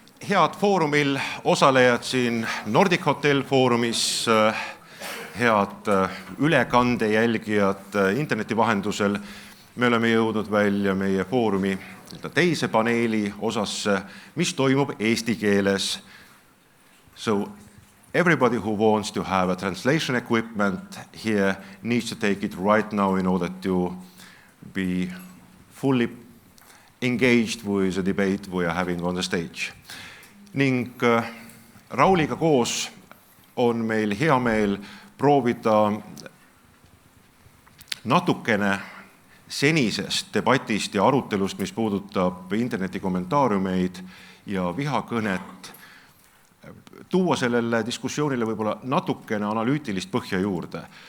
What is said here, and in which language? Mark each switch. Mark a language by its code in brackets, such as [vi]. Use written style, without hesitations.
[et] Head foorumil osalejad siin Nordic Hotel foorumis, head ülekande jälgijad interneti vahendusel. Me oleme jõudnud välja meie foorumi teise paneeli osasse, mis toimub eesti keeles. [en] So everybody who wants to have a translation equipment here needs to take it right now in order to be fully engaged with the debate we are having on the stage. [et] Ning Rauliga koos on meil hea meel proovida natukene senisest debatist ja arutelust, mis puudutab interneti kommentaariumeid ja vihakõnet, tuua sellele diskussioonile võib-olla natukene analüütilist põhja juurde.